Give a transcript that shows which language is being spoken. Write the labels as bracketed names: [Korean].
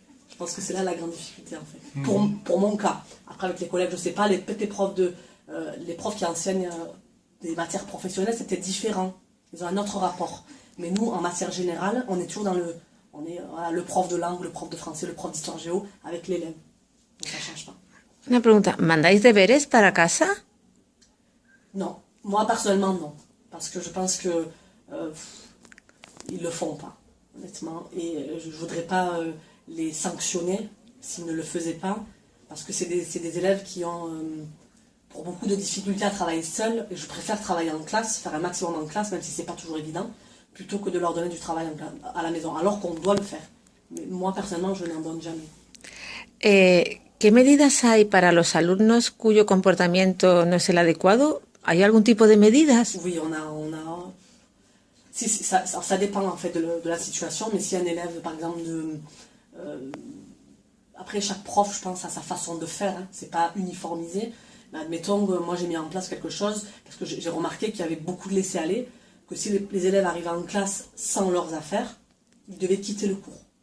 [French] Je pense que c'est là la grande difficulté, en fait. Pour mon cas. Après, avec les collègues, je sais pas, les profs les profs qui enseignent des matières professionnelles, c'est peut-être différent. Ils ont un autre rapport. Mais nous, en matière générale, on est toujours dans le prof de langue, le prof de français, le prof d'histoire géo, avec l'élève. Donc ça change pas. [Spanish] Una pregunta, ¿mandáis deberes para casa? [French] Non. Moi, personnellement, non. Parce que je pense que ils le font pas, honnêtement. Et je voudrais pas les sanctionner s'ils ne le faisaient pas. Parce que c'est des élèves qui ont pour beaucoup de difficultés à travailler seuls. Et je préfère travailler en classe, faire un maximum en classe, même si c'est pas toujours évident, plutôt que de leur donner du travail à la maison, alors qu'on doit le faire. Mais moi, personnellement, je n'en donne jamais. [Spanish] ¿Qué medidas hay para los alumnos cuyo comportamiento no es el adecuado? ¿Hay algún tipo de medidas? [French] Oui, on a... Si, ça dépend en fait de la situation, mais si un élève, par exemple, après, chaque prof, je pense, a sa façon de faire, hein, c'est pas uniformisé. Mais admettons que moi j'ai mis en place quelque chose, parce que j'ai remarqué qu'il y avait beaucoup de laisser-aller, que si les élèves arrivaient en classe sans leurs affaires, ils devaient quitter le cours.